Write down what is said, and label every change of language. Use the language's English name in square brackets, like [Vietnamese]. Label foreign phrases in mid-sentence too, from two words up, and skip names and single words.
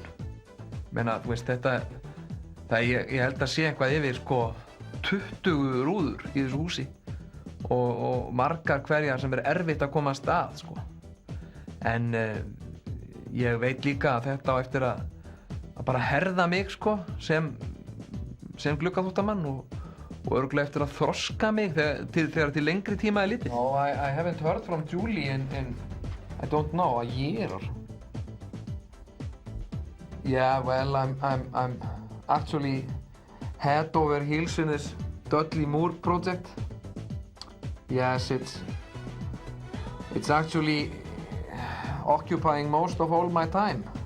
[Icelandic] Meina, þú veist, ég held að sé eitthvað yfir 20 rúður í þessu húsi og margar hverjar sem er erfitt að komast að. En ég veit líka að þetta á eftir að bara herða mig sem gluggaþvottamann og örugglega eftir að þroska mig þegar til lengri tíma er litið. [English] No, I haven't heard from Julie in I don't know, a year. Yeah, well, I'm actually head over heels in this Dudley Moore project. Yes, it's actually occupying most of all my time.